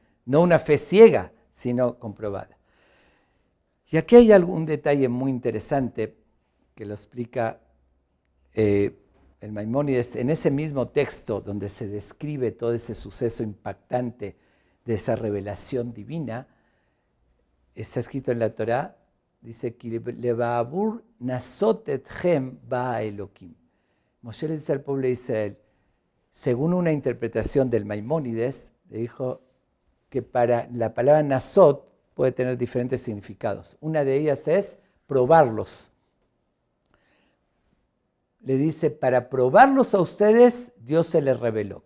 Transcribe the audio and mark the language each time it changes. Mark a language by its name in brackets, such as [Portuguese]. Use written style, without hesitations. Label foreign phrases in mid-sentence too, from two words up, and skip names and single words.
[Spanish] No una fe ciega, sino comprobada. Y aquí hay algún detalle muy interesante que lo explica el Maimónides en ese mismo texto donde se describe todo ese suceso impactante de esa revelación divina. Está escrito en la Torá, dice que [Hebrew] לבעבור נסות אתכם בא האלקים. [Spanish] Moshe le dice al pueblo de Israel, según una interpretación del Maimónides, le dijo que para la palabra nasot puede tener diferentes significados. Una de ellas es probarlos. Le dice, para probarlos a ustedes, Dios se les reveló.